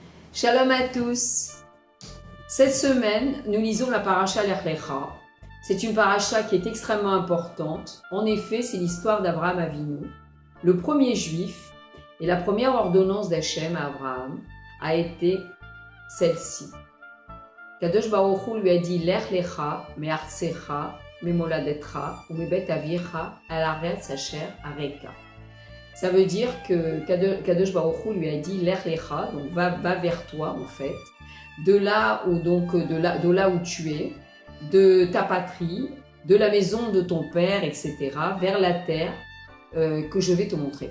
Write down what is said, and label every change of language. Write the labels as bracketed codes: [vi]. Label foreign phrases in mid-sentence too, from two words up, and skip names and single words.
[fr] Shalom à tous. Cette semaine, nous lisons la paracha Lech Lecha. C'est une paracha qui est extrêmement importante. En effet, c'est l'histoire d'Abraham Avinu, le premier juif, et la première ordonnance d'Hachem à Abraham a été celle-ci. [he] קדוש ברוך הוא [fr] lui a dit [he] לך לך מארצך וממולדתך ומבית אביך אל הארץ אשר אראך. [fr] Ça veut dire que [he] קדוש ברוך הוא [fr] lui a dit [he] לך לך, [fr] donc va vers toi en fait, de là où tu es, de ta patrie, de la maison de ton père, etc., vers la terre que je vais te montrer.